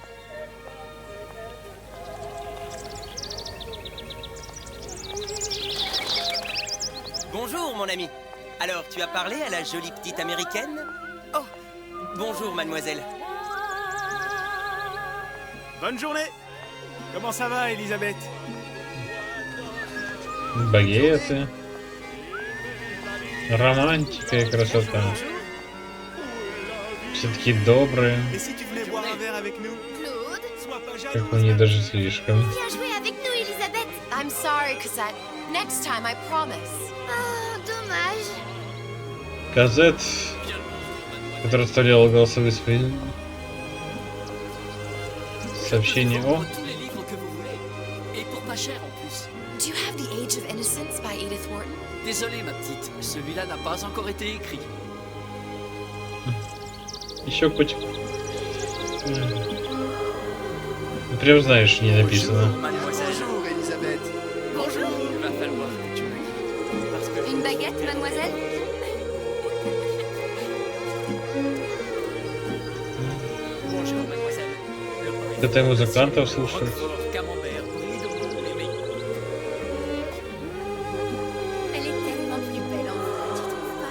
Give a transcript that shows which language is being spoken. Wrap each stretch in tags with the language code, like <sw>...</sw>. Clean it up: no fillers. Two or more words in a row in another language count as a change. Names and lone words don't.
<fr>Bonjour mon ami. Alors, tu as parlé à la jolie petite américaine? Oh, bonjour mademoiselle. Bonne journée. Comment ça va, Elisabeth?</fr> <ru>Багеты. Романтика и красота. Все-таки добрые.</ru> <fr>Et si tu voulais boire un verre avec nous? Claude? Sois pas</fr> <ru>Как</ru> <fr>jalouse.</fr> <ru>мне даже слишком.</ru> <fr>Viens jouer avec nous, Elisabeth.</fr> <en>I'm sorry, Cosette. Next time, I promise.</en> <fr>Oh, dommage.</fr> <ru>Казет, который оставлял голосовые свои сообщения о...</ru> <fr>Tous les livres que vous voulez. Et pour pas cher en plus.</fr> <en>Do you have The Age of Innocence by Edith Wharton?</en> <fr>Désolé ma petite, celui-là n'a pas encore été écrit.</fr> <ru>Еще котик. Прям знаешь, не написано.</ru> <fr>Mademoiselle. Bonjour, Elisabeth. Bonjour. Il va falloir que tu m'aides. Parce que Une baguette, mademoiselle? bonjour mademoiselle. Le</fr> <ru>Это музыкантов слушают.</ru> <fr>Roquefort, camembert, brie de Mont, les meilleurs. Elle est tellement plus belle en vrai, tu trouves pas?</fr>